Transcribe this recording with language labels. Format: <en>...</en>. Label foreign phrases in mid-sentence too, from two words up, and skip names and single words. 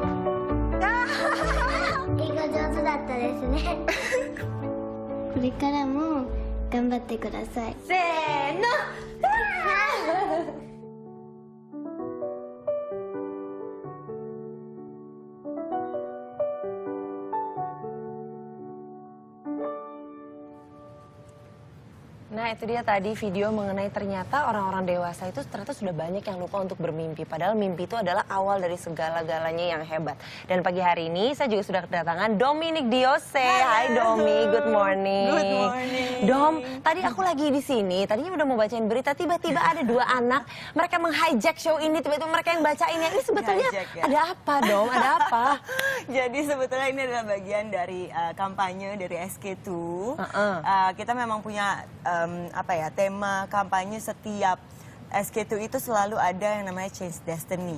<ja>英語上手だったですね。これからも頑張ってください。</ja> <id>せーの。Nah itu dia tadi video mengenai ternyata orang-orang dewasa itu ternyata sudah banyak yang lupa untuk bermimpi. Padahal mimpi itu adalah awal dari segala-galanya yang hebat. Dan pagi hari ini saya juga sudah kedatangan Dominic Diose. Hai Domi,</id> <en>good morning. Good morning.</en> <id>Dom, tadi aku lagi di sini, tadinya udah mau bacain berita, tiba-tiba ada dua anak. Mereka meng-hijack show ini, tiba-tiba mereka yang bacainnya. Ini sebetulnya ya? ada apa Dom, ada apa? Jadi sebetulnya ini adalah bagian dari kampanye dari SK2. Kita memang punya tema kampanye setiap SK2 itu selalu ada yang namanya Change Destiny.</id>